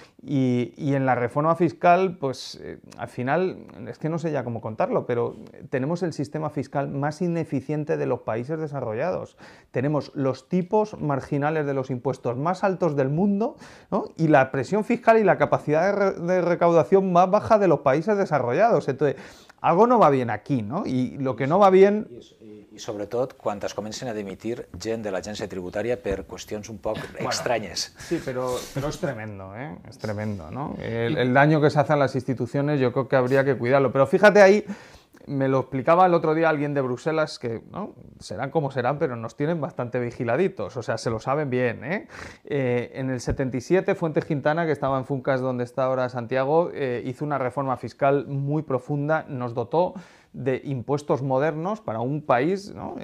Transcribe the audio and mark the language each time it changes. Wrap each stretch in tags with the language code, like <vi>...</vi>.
<es>Y en la reforma fiscal, pues al final, es que no sé ya cómo contarlo, pero tenemos el sistema fiscal más ineficiente de los países desarrollados. Tenemos los tipos marginales de los impuestos más altos del mundo, ¿no?, y la presión fiscal y la capacidad de recaudación más baja de los países desarrollados. Entonces, algo no va bien aquí, ¿no? Y lo que no va bien...</es> <ca>I sobretot quan es comencen a dimitir gent de l'agència tributària per qüestions un poc extrañes.</ca> <es>Sí, pero es tremendo, ¿eh? Es tremendo, ¿no? El daño que se hace a las instituciones yo creo que habría que cuidarlo. Pero fíjate ahí, me lo explicaba el otro día alguien de Bruselas que, ¿no?, serán como serán, pero nos tienen bastante vigiladitos, o sea, se lo saben bien, ¿eh? En el 77, Fuentes Quintana, que estaba en Funcas, donde está ahora Santiago, hizo una reforma fiscal muy profunda, nos dotó de impuestos modernos para un país, ¿no?</es>